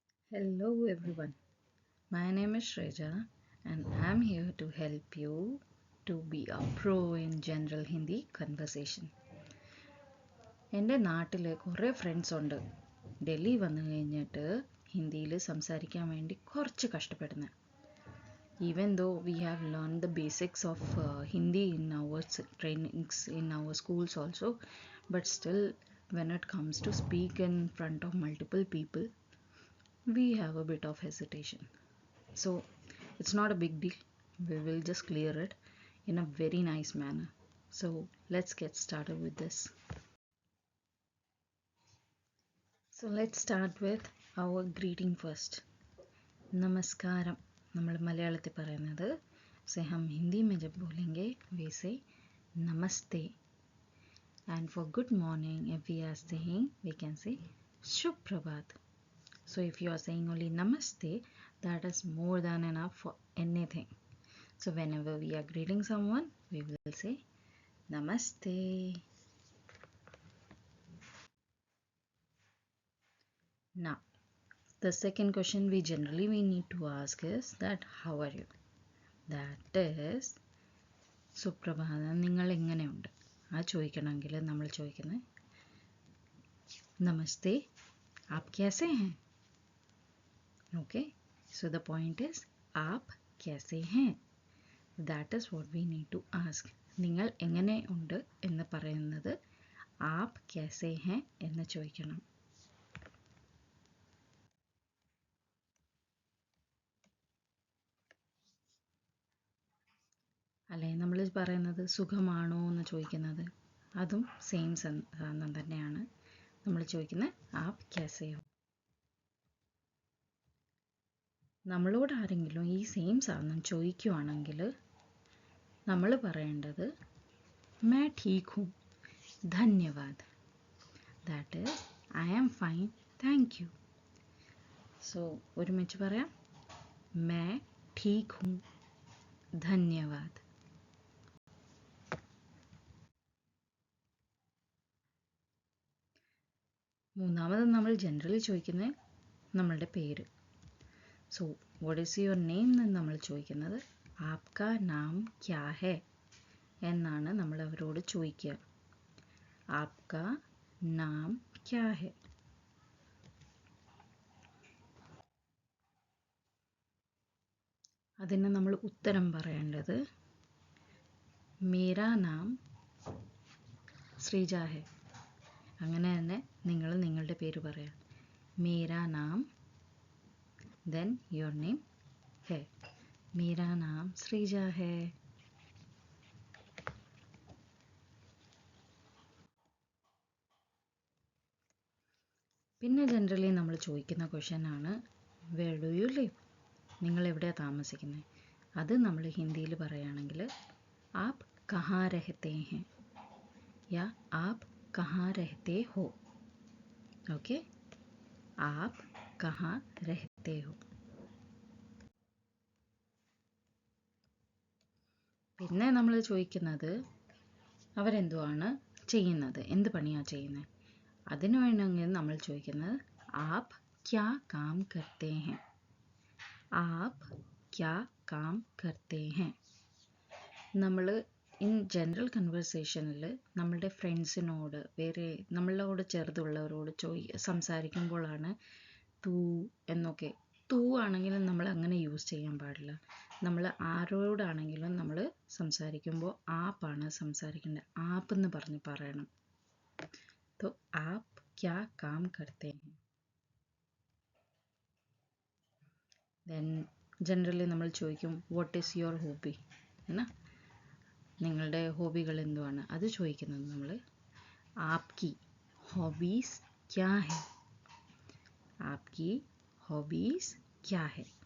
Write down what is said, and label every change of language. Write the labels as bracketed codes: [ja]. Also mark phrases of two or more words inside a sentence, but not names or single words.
[en] Hello everyone, my name is Shreja and I'm here to help you to be a pro in general Hindi conversation. [ml] എൻ്റെ നാട്ടിൽ കുറേ ഫ്രണ്ട്സ് ഉണ്ട്. ഡൽഹി വന്നു കഴിഞ്ഞിട്ട് ഹിന്ദിയിൽ സംസാരിക്കാൻ വേണ്ടി കുറച്ച് കഷ്ടപ്പെടുന്നത്. [en] Even though we have learned the basics of Hindi in our trainings in our schools also, but still when it comes to speak in front of multiple people, we have a bit of hesitation. So it's not a big deal. We will just clear it in a very nice manner. So let's get started with this. So let's start with our greeting first. [hi] Namaskaram. [ml] നമ്മൾ മലയാളത്തിൽ പറയുന്നത് [hi] से हम हिंदी में जब बोलेंगे [en] we say namaste. And for good morning, if we are saying, we can say Shubh Prabhat. So if you are saying only namaste, that is more than enough for anything. So whenever we are greeting someone, we will say namaste. Now, the second question we generally need to ask is that how are you? That is [ml] സുപ്രഭാതം, നിങ്ങൾ എങ്ങനെയുണ്ട്? ആ ചോദിക്കണമെങ്കിൽ നമ്മൾ ചോദിക്കുന്നത് നമസ്തേ, [hi] ആപ് कैसे हैं? [en] Okay, so the point is [hi] आप कैसे हैं? [en] That is what we need to ask. [ml] നിങ്ങൾ എങ്ങനെ ഉണ്ട് എന്ന് പറയുന്നത് [hi] आप कैसे हैं [ml] എന്ന് ചോദിക്കണം. അല്ലെ നമ്മൾ പറയുന്നത് സുഖമാണോ എന്ന് ചോദിക്കുന്നത് അതും സെയിം സാധനം തന്നെയാണ്. നമ്മൾ ചോദിക്കുന്നത് [hi] ആപ് कैसे हो. [ml] നമ്മളോട് ആരെങ്കിലും ഈ സെയിം സാധനം ചോദിക്കുവാണെങ്കിൽ നമ്മൾ പറയേണ്ടത് [hi] मैं ठीक हूँ, धन्यवाद. [en] That is I am fine, thank you. [ml] So ഒരുമിച്ച് പറയാം, [hi] मैं ठीक हूँ, धन्यवाद. [ml] മൂന്നാമത് നമ്മൾ ജനറലി ചോദിക്കുന്നത് നമ്മളുടെ പേര്. [en] So what is your name [ml] എന്ന് നമ്മൾ ചോദിക്കുന്നത് [hi] आपका नाम क्या है [ml] എന്നാണ് നമ്മൾ അവരോട് ചോദിക്കുക. [hi] आपका नाम क्या है. [ml] അതിന് നമ്മൾ ഉത്തരം പറയേണ്ടത് [hi] मेरा नाम श्रीजा है. [ml] അങ്ങനെ തന്നെ നിങ്ങൾ നിങ്ങളുടെ പേര് പറയാം. [hi] मेरा नाम, [en] then your name है. [hi] मेरा नाम श्रीजा है. [ml] പിന്നെ ജനറലി നമ്മൾ ചോദിക്കുന്ന ക്വസ്റ്റ്യൻ ആണ് [en] where do you live? [ml] നിങ്ങൾ എവിടെയാണ് താമസിക്കുന്നത്? അത് നമ്മൾ ഹിന്ദിയിൽ പറയുകയാണെങ്കിൽ [hi] आप कहाँ रहते हैं या आप कहाँ रहते हो. ओके, आप कहाँ रहते हो. [ml] പിന്നെ നമ്മൾ ചോദിക്കുന്നത് അവരെന്തുവാണ് ചെയ്യുന്നത്, എന്ത് പണിയാണ് ചെയ്യുന്നത്. അതിന് വേണമെങ്കിൽ നമ്മൾ ചോദിക്കുന്നത് [hi] आप क्या काम करते है. आप क्या काम करते है. [ml] നമ്മൾ [en] in general conversation [ml] നമ്മളുടെ ഫ്രണ്ട്സിനോട്, വേറെ നമ്മളോട് ചെറുതുള്ളവരോട് സംസാരിക്കുമ്പോഴാണ് തൂ എന്നൊക്കെ. തൂ ആണെങ്കിലും നമ്മൾ അങ്ങനെ യൂസ് ചെയ്യാൻ പാടില്ല. നമ്മൾ ആരോടാണെങ്കിലും നമ്മൾ സംസാരിക്കുമ്പോൾ ആപ്പാണ് സംസാരിക്കേണ്ടത്. ആപ്പ് എന്ന് പറയണം. [hi] तो आप क्या काम करते हैं. [ml] then ജനറലി നമ്മൾ ചോദിക്കും [en] what is your hobby [ml] എന്നാ, നിങ്ങളുടെ ഹോബികൾ എന്തുവാണ്. അത് ചോദിക്കുന്നത് നമ്മൾ [hi] आपकी हॉबीज़ क्या है. आपकी हॉबीज़ क्या है.